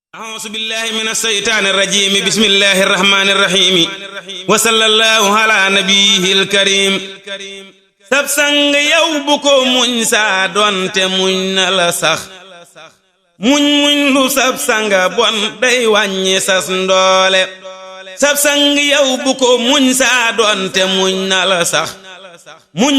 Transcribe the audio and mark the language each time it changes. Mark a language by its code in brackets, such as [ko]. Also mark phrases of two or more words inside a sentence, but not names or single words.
[ar] أعوذ بالله من الشيطان الرجيم بسم الله الرحمن الرحيم وصلى الله على نبيه الكريم [wo] sab sang yow bu ko muñ saa doonte muñ na la sax muñ lu sab sanga bon day wàññi sas ndoole sab sang yow bu ko muñ saa doonte muñ na la sax muñ